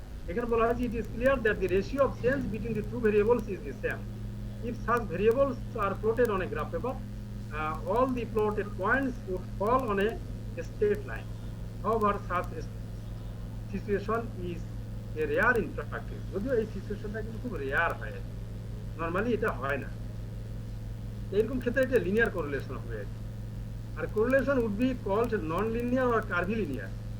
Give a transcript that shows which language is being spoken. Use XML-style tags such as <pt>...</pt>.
<en>এখানে বলা হয়েছে it is clear that the ratio of change between the two variables is the same if such variables are plotted on a graph paper, all the plotted points would fall on a straight line. However, such situation is a rare in practice.</en> <bn>যদিও এই সিচুয়েশনটা কিন্তু খুব rare হয়, normally এটা হয় না। এরকম ক্ষেত্রে এটা লিনিয়ার কোরিলেশন হবে। আর</bn> <en>Correlation would be called non linear or curvilinear.</en>